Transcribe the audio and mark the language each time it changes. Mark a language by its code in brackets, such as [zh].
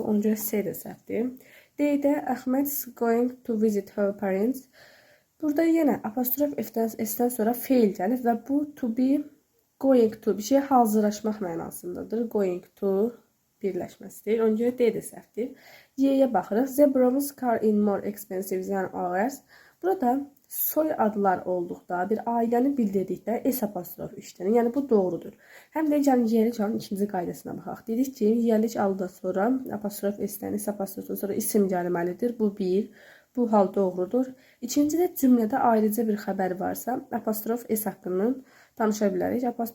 [az] Ona görə C də səhvdir. D-də [en] Ahmed's going to visit her parents. [az] Burada yenə apostrof S-dən sonra feil gəlir və bu to be going to bir şey hazırlaşmaq mənasındadır. Going to birləşməsidir. Ona görə D də səhvdir. Y-yə baxırıq. [en] The brother's car is more expensive than ours. [az] Burada soy adlar olduqda, bir ailəni bildirdikdə S apostrof işlənir. Yəni bu doğrudur. Həm də yerlik halın ikinci qaydasına baxaq. Dedik ki, yerlik aldan sonra apostrof S-dən, S apostrofdan sonra isim gəlməlidir. Bu bir. Bu hal doğrudur. İkincidə cümlədə ayrıca bir xəbər varsa, apostrof S haqqında danışa bilərik.